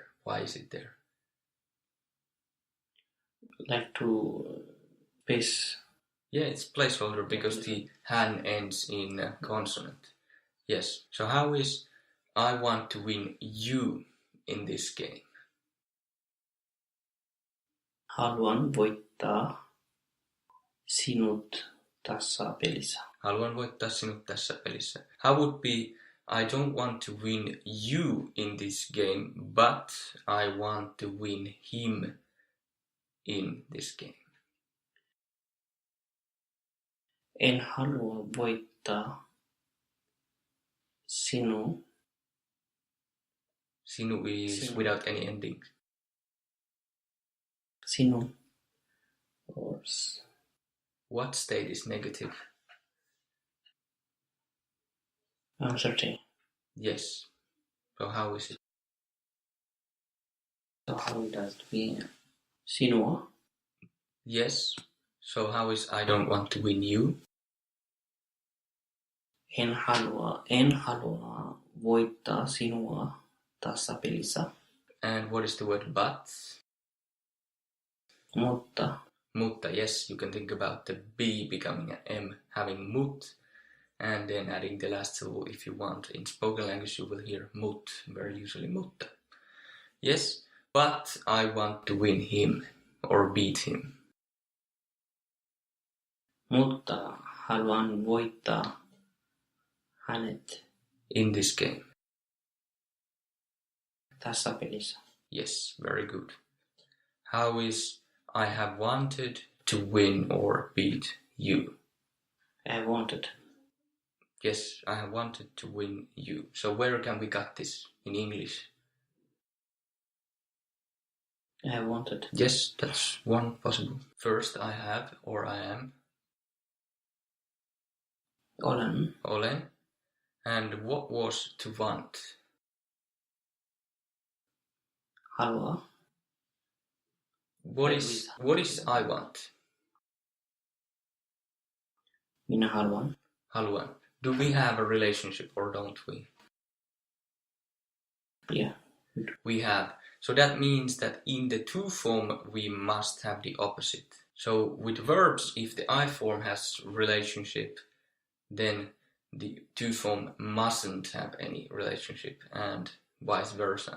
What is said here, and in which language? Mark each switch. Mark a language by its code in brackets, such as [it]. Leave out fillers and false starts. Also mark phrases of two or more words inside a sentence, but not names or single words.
[en] Why is it there? Like to space. Yeah, it's placeholder because the han ends in a consonant. Yes. So how is I want to win you in this game? [fi] Haluan voittaa sinut tässä pelissä. Haluan voittaa sinut tässä pelissä. [en] How would be I don't want to win you in this game, but I want to win him in this game. [fi] En halua voittaa sinua. [en] Sinu is without any ending. Sinun. Or What state is negative? uncertain. Yes. So how is it? So how does it be sinua? Yes. So how is I don't want to win you? [fi] En halua voittaa sinua tässä pelissä. [en] And what is the word but? Mutta, yes, you can think about the B becoming an M, having mut, and then adding the last syllable if you want. In spoken language you will hear mut, very usually mutta. Yes, but I want to win him, or beat him. [fi] Mutta haluan voittaa hänet [en] in this game. [fi] tässä pelissä. [en] Yes, very good. How is I have wanted to win or beat you? I wanted. Yes, I have wanted to win you. So where can we got this in English? I wanted. Yes, that's one possible. First I have or I am. [fi] Olen. [en] And what was to want? [fi] Halua. [en] What is I want? [fi] Minä haluan. Haluan. [en] Do we have a relationship or don't we? Yeah. We have. So that means that in the to form we must have the opposite. So with verbs, if the I form has relationship, then the to form mustn't have any relationship, and vice versa.